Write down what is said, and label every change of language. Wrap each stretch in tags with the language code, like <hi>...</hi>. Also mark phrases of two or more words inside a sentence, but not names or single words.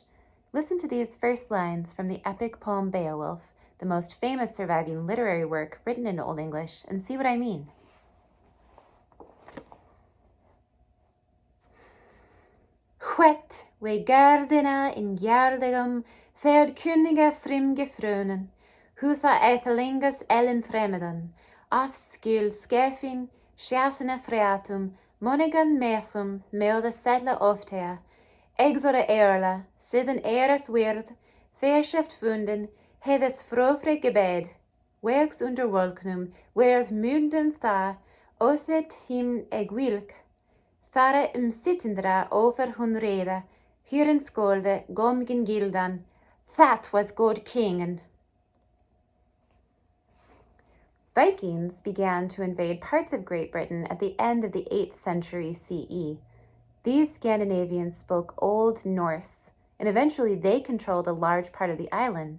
<en>Listen to these first lines from the epic poem Beowulf, the most famous surviving literary work written in Old English, and see what I mean.</en> <ang>Hwet we gardina in gjardigum, therd kunniga frimge frönen, hutha ethelingas ellen tremedan, afskul skefin, schaftene freatum, monigan methum, meoda settla oftea, exora earla, sidden eras weird, verschaft funden, hedes frofre gebed, wegs under wolknum, weers munden tha, othet him egwilk, thara sittendra over hun reda, hier in skolde, gomgen gildan, that was good kingen.</ang> <en>Vikings began to invade parts of Great Britain at the end of the 8th century CE. These Scandinavians spoke Old Norse, and eventually they controlled a large part of the island.</en>